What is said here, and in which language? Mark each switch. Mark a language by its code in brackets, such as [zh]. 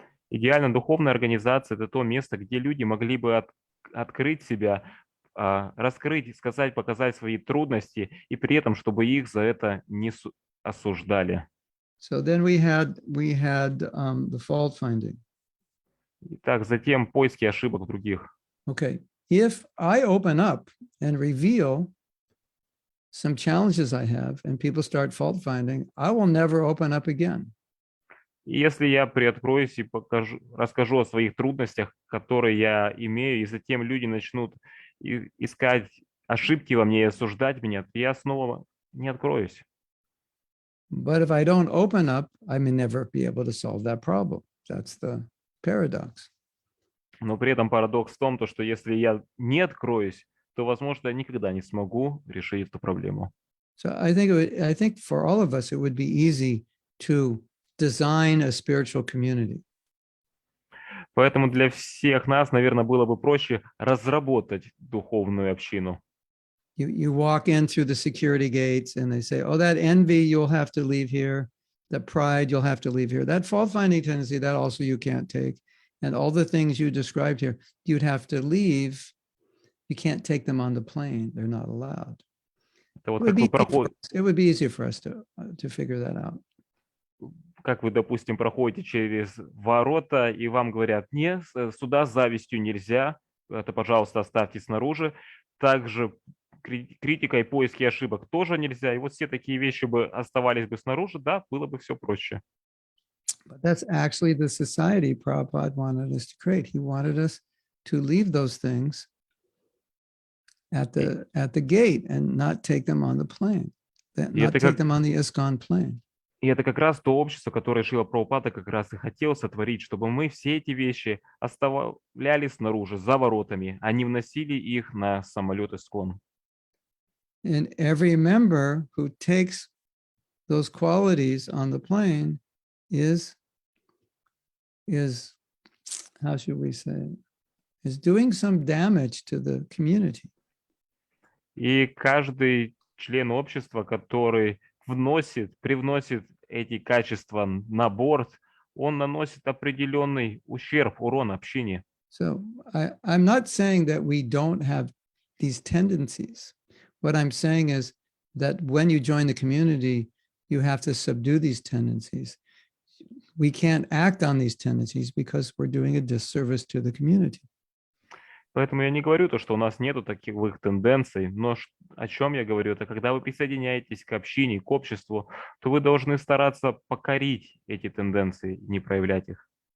[ru] Идеально духовная организация – это то место, где люди могли бы открыть себя, раскрыть, сказать, показать свои трудности, и при этом, чтобы их за это не осуждали. [en] So then we had the fault finding. [ru] Итак, затем поиски ошибок других. [en] Okay, if I open up and reveal some challenges I have, and people start fault finding, I will never open up again. [ru] И если я приоткроюсь и расскажу о своих трудностях, которые я имею, и затем люди начнут искать ошибки во мне и осуждать меня, то я снова не откроюсь. [en] But if I don't open up, I may never be able to solve that problem. That's the paradox. [ru] Но при этом парадокс в том, что если я не откроюсь, то, возможно, я никогда не смогу решить эту проблему. [en] So I think for all of us, it would be easy to design a spiritual community. [ru] Поэтому для всех нас, наверное, было бы проще разработать духовную общину. [en] You walk in through the security gates and they say, oh, that envy, you'll have to leave here. That pride, you'll have to leave here. That fault-finding tendency, that also you can't take. And all the things you described here, you'd have to leave. You can't take them on the plane. They're not allowed. [ru] Это вот [en] It would be easier for us to figure that out. [ru] Как вы, допустим, проходите через ворота, и вам говорят, нет, сюда с завистью нельзя, это, пожалуйста, оставьте снаружи. Также критика и поиски ошибок тоже нельзя. И вот все такие вещи бы оставались бы снаружи, да, было бы все проще. [en] But that's actually the society Prabhupada wanted us to create. He wanted us to leave those things at the gate and not take them on the plane, not take them on the ISKCON plane. [ru] И это как раз то общество, которое Шрила Прабхупада как раз и хотел сотворить, чтобы мы все эти вещи оставляли снаружи, за воротами, а не вносили их на самолет ISKCON. [en] And every member who takes those qualities on the plane is how should we say, is doing some damage to the community. [ru] И каждый член общества, который привносит эти качества на борт, он наносит определенный ущерб, урон общине. [en] So I'm not saying that we don't have these tendencies. What I'm saying is that when you join the community, you have to subdue these tendencies. We can't act on these tendencies because we're doing a disservice to the community. [ru] Поэтому я не говорю то, что у нас нету таких тенденций, но о чем я говорю, это когда вы присоединяетесь к общине, к обществу, то вы должны стараться покорить эти тенденции, не проявлять их.